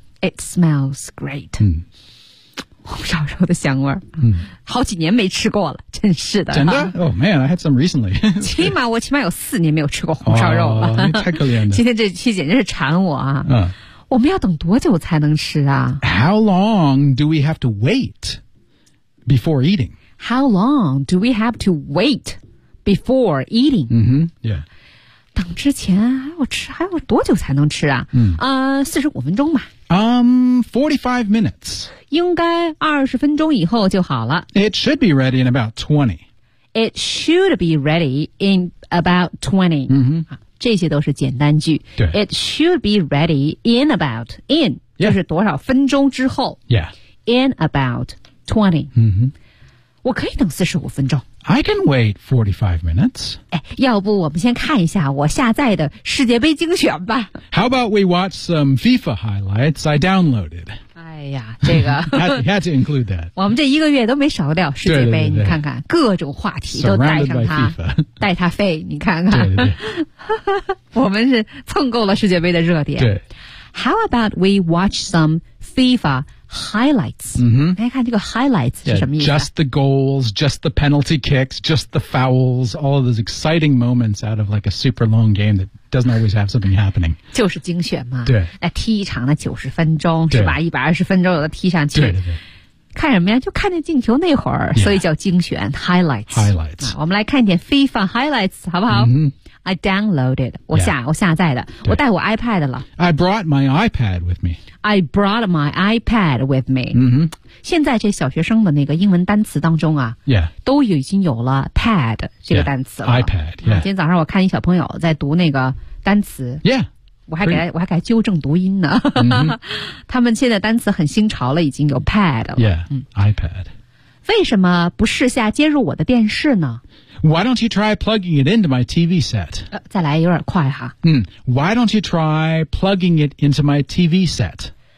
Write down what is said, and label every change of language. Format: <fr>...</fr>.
<en>it smells great 嗯</en> <zh>红烧肉的香味儿，好几年没吃过了，真是的。真的？</zh> <en>Oh man, I had some recently.</en> <zh>我起码有四年没有吃过红烧肉了。太可怜了。今天这期简直是馋我啊。我们要等多久才能吃啊？</zh> <en>How long do we have to wait before eating? How long do we have to wait before eating? Mm-hmm, yeah.</en> <zh>等之前还要多久才能吃啊？45分钟吧。</zh> <en>45 minutes.</en> <zh>应该20分钟以后就好了。</zh> <en>It should be ready in about 20. It should be ready in about 20. 嗯哼，</en> <zh>这些都是简单句。对。</zh> <en>It should be ready in about, in,、 yeah.</en> <zh>就是多少分钟之后。 Yeah.</zh> <en>In about 20. 嗯哼。</en> <zh>我可以等45分钟。</zh> <en>I can wait 45 minutes.</en> <zh>要不我们先看一下我下载的世界杯精选吧。</zh> <en>How about we watch some FIFA highlights I downloaded?</en> <zh>哎呀，这个。</zh> <en>had to include that.</en> <zh>我们这一个月都没少掉世界杯，对对对对，你看看，各种话题都带上它。</zh> <en>Surrounded by FIFA.</en> <zh>带它飞，你看看。对对对我们是蹭够了世界杯的热点。对。</zh> <en>How about we watch some FIFA highlights? 嗯哼。</en> <zh>来看这个 highlights 是什么意思、</zh> <en>yeah, just the goals, just the penalty kicks, just the fouls, all of those exciting moments out of like a super long game that doesn't always have something happening.</en> <zh>就是精选嘛。对。来踢一场的90分钟是吧 ,120 分钟有的踢上去。对对对。看什么呀就看见进球那会儿、 yeah. 所以叫精选 highlights。</zh> <en>highlights、</en> <zh>啊。我们来看一点 FIFA highlights, 好不好、 mm-hmm.</zh> <en>I downloaded.</en> <zh>我下载的。我带我 iPad 了。</zh> <en>I brought my iPad with me. I brought my iPad with me. 嗯哼。</en> <zh>现在这小学生的那个英文单词当中啊，Yeah，都已经有了 pad 这个单词了。</zh> <en>Yeah. iPad. Yeah.、</en> <zh>今天早上我看一小朋友在读那个单词。 Yeah. 我还给他纠正读音呢。 Mm-hmm. 他们现在单词很新潮了，已经有 pad 了。</zh> <en>Yeah. iPad.</en> <zh>为什么不试下接入我的电视呢？</zh> <en>Why don't you try plugging it into my TV set?、</en> <zh>再来有点快哈。</zh> <en>嗯、Why don't you try plugging it into my TV set?</en>